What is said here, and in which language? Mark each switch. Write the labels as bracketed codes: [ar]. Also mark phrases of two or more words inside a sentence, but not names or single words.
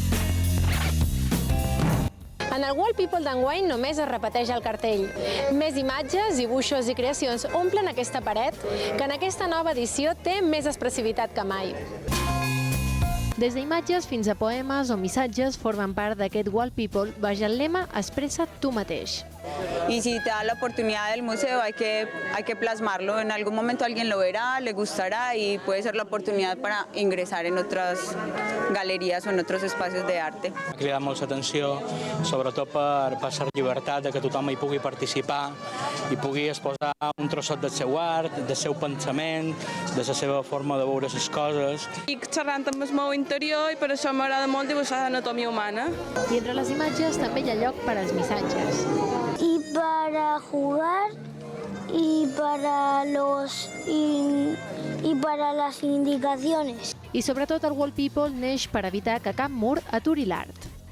[ca] En el Wall People d'enguany només es repeteix el cartell. Més imatges, dibuixos i creacions omplen aquesta paret, que en aquesta nova edició té més expressivitat que mai. Des d'imatges fins a poemes o missatges formen part d'aquest Wall People baix el lema Expresa tu mateix. [es] Y si te da la oportunidad del museo hay que plasmarlo. En algún momento alguien lo verá, le gustará y puede ser la oportunidad para ingresar en otras galerías o en otros espacios de arte. [ca] Ha cridat molt l'atenció, sobretot per la llibertat de que tothom hi pugui participar i pugui exposar un trossot del seu art, del seu pensament, de la seva forma de veure les coses. Estic xerrant amb el meu interior i per això m'agrada molt dibuixar l'anatomia humana. I entre les imatges també hi ha lloc per als missatges. [es] Y para jugar y para las indicaciones. [ca] I sobretot el Wall People neix per evitar que cap mur aturi l'art.